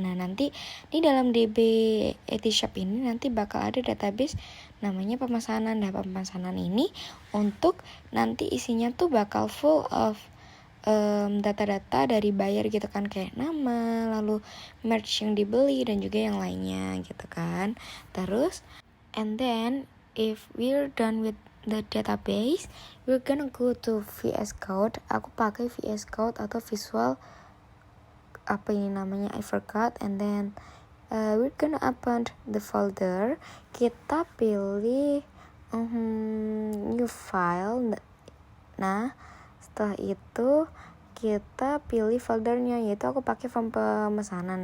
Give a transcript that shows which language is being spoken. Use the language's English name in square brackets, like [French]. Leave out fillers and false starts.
[Indonesian] Nah, nanti di dalam DB Etishop ini nanti bakal ada database namanya pemesanan. Nah, pemesanan ini untuk nanti isinya tuh bakal [English] full of [Indonesian] data-data dari buyer gitu kan, kayak nama, lalu merch yang dibeli, dan juga yang lainnya gitu kan. Terus [English] and then if we're done with the database, we're gonna go to VS Code. [Indonesian] Aku pakai VS Code atau Visual, apa ini namanya, [English] I forgot. And then we're gonna open the folder. [Indonesian] Kita pilih new file. Nah, setelah itu kita pilih foldernya, yaitu aku pakai form pemesanan.